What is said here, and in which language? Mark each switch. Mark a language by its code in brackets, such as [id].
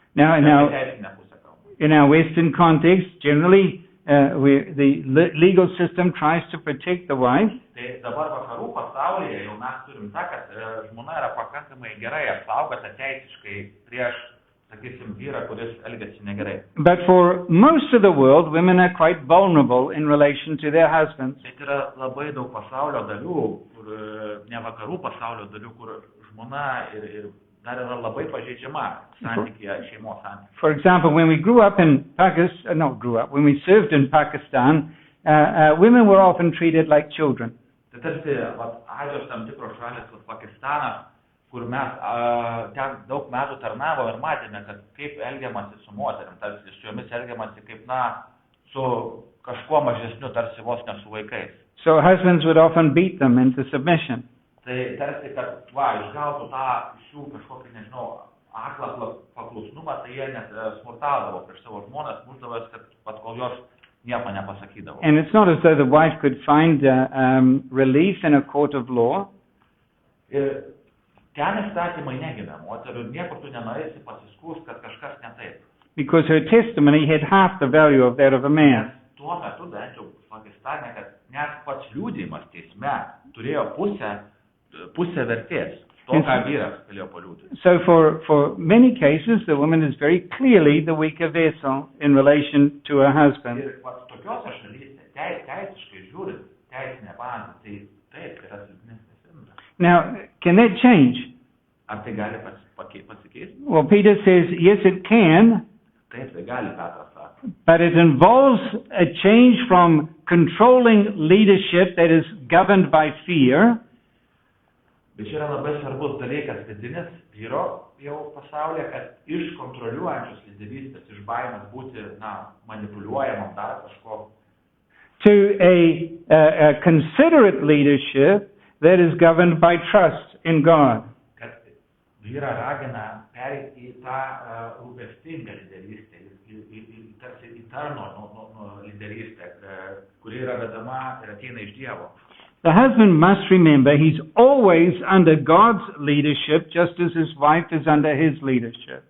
[en] Now, in our Western context, generally, the legal system tries to protect the wife. [lt] Tai dabar vakarų pasaulyje jau mes turim tą, kad žmona yra pakankamai gerai apsaugota teisiškai prieš, sakysim, vyrą, kuris elgiasi negerai. [en] But for most of the world, women are quite vulnerable in relation to their husbands. [lt] Bet yra labai daug pasaulio dalių, kur, ne vakarų pasaulio dalių, kur žmona ir dar yra labai pažeidžiama santykėje, šeimos santykėje. [en] For example, when we grew up in Pakistan, when we served in Pakistan, women were often treated like children. [lt] Tai tarsi, Azijos tam tikros šalis, Pakistanas, kur mes ten daug metų tarnavo ir matėme, kad kaip elgiamasi su moterim, tarsi su jomis elgiamasi kaip, su kažkuo mažesniu, tarsi vos ne su vaikais. [en] So husbands would often beat them into submission. [lt] Tai tarsi, kad, išgautų tą iš jų kažkokį, nežinau, aklą paklusnumą, tai jie net smurtaudavo prieš savo žmonas, muždavęs, kad kol jos nieko nepasakydavo. [en] And it's not as though the wife could find relief in a court of law. [lt] Ir ten įstatymai negina moterų, niekur tu nenorėsi pasiskūs, kad kažkas ne taip. [en] Because her testimony had half the value of that of a man. [lt] Tuo metu, bent jau Pakistane, kad net pats liudijimas teisme turėjo pusę vertės. To, ką vyras galėjo paliudyti. [en] So for many cases, the woman is very clearly the weaker vessel in relation to her husband. [lt] Ir tokiose šalyse, teisiškai žiūrint, teisinė bazė, tai taip, yra silpnesnis indras. [en] Now, can that change? [lt] Ar tai gali pasikeisti? [en] Well, Peter says, yes, it can. [lt] Taip, tai gali, Petras sako. [en] But it involves a change from controlling leadership that is governed by fear. [lt] Bet čia yra labai svarbus dalykas vidinis vyro jau pasaulyje, kad iš kontroliuojančios lyderystės, iš baimės būti, manipuliuojamam dar kažko. [en] To a considerate leadership that is governed by trust in God. [lt] Kad vyrą ragina pereiti į tą rūpestingą lyderystę, tarsi į tarno lyderystę, kuri yra vedama ir ateina iš Dievo. [en] The husband must remember he's always under God's leadership, just as his wife is under his leadership.